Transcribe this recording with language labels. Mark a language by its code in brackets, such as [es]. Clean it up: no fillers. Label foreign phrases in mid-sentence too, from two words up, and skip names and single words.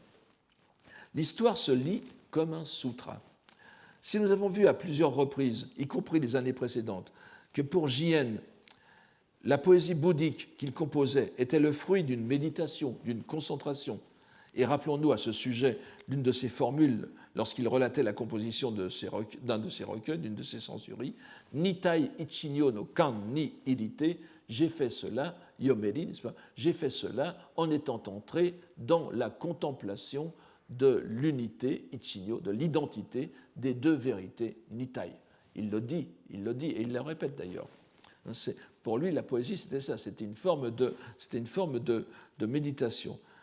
[fr] L'histoire se lit comme un sutra. Si nous avons vu à plusieurs reprises, y compris les années précédentes, que pour Jien, la poésie bouddhique qu'il composait était le fruit d'une méditation, d'une concentration, et rappelons-nous à ce sujet l'une de ses formules lorsqu'il relatait la composition d'un de ses recueils, d'une de ses sensuries, [ja] Nitai Ichinyo no kan ni irite, [fr] j'ai fait cela, Yomeri, n'est-ce pas, j'ai fait cela en étant entré dans la contemplation de l'unité, Ichinyo, de l'identité des deux vérités, Nitai. Il le dit, et il le répète d'ailleurs. Pour lui, la poésie, c'était ça, c'était une forme de méditation.